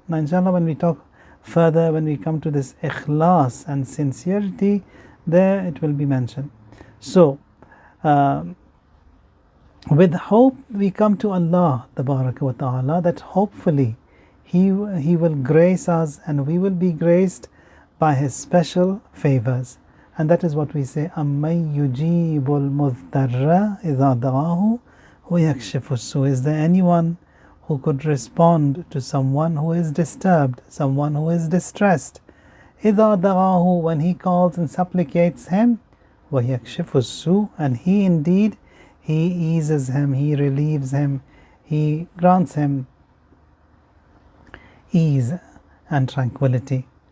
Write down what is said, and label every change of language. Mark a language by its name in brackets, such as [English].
[English] Now inshallah, when we talk further, when we come to this Ikhlas and sincerity, there it will be mentioned. So with hope we come to Allah Tabaraka wa Ta'ala, that hopefully He will grace us and we will be graced by His special favors. And that is what we say, [Arabic] أَمَّن يُجِيبُ الْمُضْطَرَّ إِذَا دَعَاهُ وَيَكْشِفُ السُّوءَ. [English] Is there anyone who could respond to someone who is disturbed, someone who is distressed? [Arabic] إِذَا دَعَاهُ, [English] when he calls and supplicates him, [Arabic] وَيَكْشِفُ السُّوءَ, [English] and he indeed, he eases him, he relieves him, he grants him ease and tranquility.